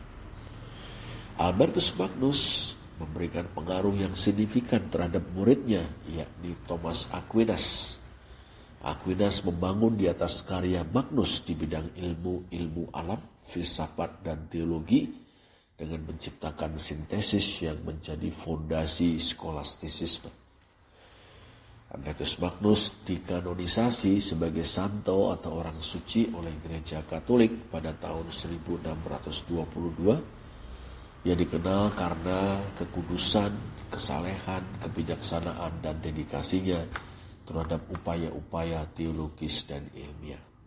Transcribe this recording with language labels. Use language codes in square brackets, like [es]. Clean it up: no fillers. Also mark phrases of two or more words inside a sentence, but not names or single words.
[id] Albertus Magnus memberikan pengaruh yang signifikan terhadap muridnya, yakni Thomas Aquinas. Aquinas membangun di atas karya Magnus di bidang ilmu alam, filsafat, dan teologi dengan menciptakan sintesis yang menjadi fondasi skolastisisme. Albertus Magnus dikanonisasi sebagai santo atau orang suci oleh Gereja Katolik pada tahun 1622. Ia dikenal karena kekudusan, kesalehan, kebijaksanaan, dan dedikasinya terhadap upaya-upaya teologis dan ilmiah.